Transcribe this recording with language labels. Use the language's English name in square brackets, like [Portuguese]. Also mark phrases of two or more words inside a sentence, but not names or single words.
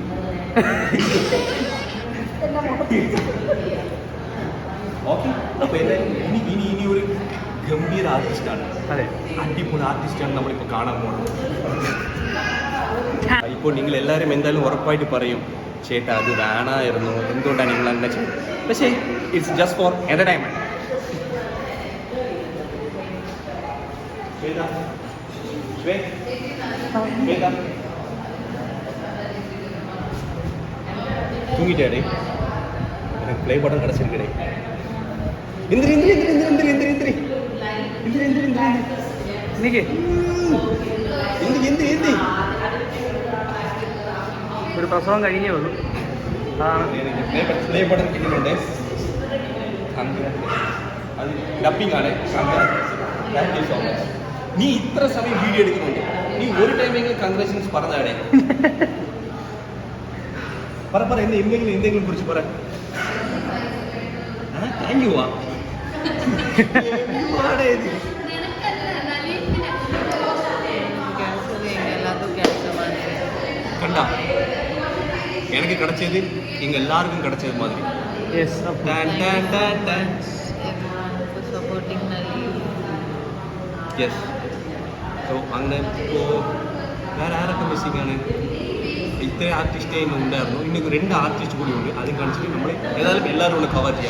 [Malayalam] ഓക്കെ, അപ്പൊ എന്തായാലും ഇനി ഒരു ഗംഭീര ആർട്ടിസ്റ്റാണ്. അതെ, അടിപൊളി ആർട്ടിസ്റ്റാണ് നമ്മളിപ്പോൾ കാണാൻ പോകുന്നത്. ഇപ്പോൾ നിങ്ങൾ എല്ലാവരും എന്തായാലും ഉറപ്പായിട്ട് പറയും, ചേട്ടാ അത് വേണമായിരുന്നു, എന്തുകൊണ്ടാണ് നിങ്ങൾ അങ്ങനെ ചെയ്തത്? [English] പക്ഷേ it's just for entertainment. [Tamil] தூங்கிட்டாடே, எனக்கு [English] play button [Tamil] கிடச்சிருக்கடே. எந்திரி எந்திரி எந்திரி எந்திரி எந்திரி எந்திரி எந்திரி எந்திரி எந்திரி [Malayalam] എനിക്ക് [Tamil] எந்திரி எந்திரி எந்திரி [Malayalam] ഒരു പ്രസവം കഴിഞ്ഞേ ഉള്ളൂ. അതാണ് [English] play button [Malayalam] കിട്ടിയിട്ടുണ്ട്. അത് ഡബിംഗ് ആണ്. [English] thank you so much. [Malayalam] നീ ഇത്ര സമയം വീഡിയോ എടുക്കുന്നുണ്ട്, നീ ഒരു ടൈമെങ്കിലും കൺഗ്രാച്ചുലേഷൻസ് പറഞ്ഞാടേ. പറ എന്തെങ്കിലും കുറിച്ച് പറ. [English] thank you. [Tamil] கண்டா எனக்கு கிடைச்சது இங்க எல்லாருக்கும் கிடைச்சது மாதிரி. [Malayalam] യെസ്, യെസ്. സോ അങ്ങനെ ഇപ്പോൾ വേറെ ആരൊക്കെ മിസ്സിംഗ് ആണ്? ഇത്രയും ആർട്ടിസ്റ്റേ ഇന്ന് ഉണ്ടായിരുന്നു. ഇനി 2 ആർട്ടിസ്റ്റ് കൂടി ഉണ്ട്. അതും കാണിച്ചിട്ട് നമ്മൾ ഏതായാലും എല്ലാവരും ഒന്ന് കവർ ചെയ്യാം.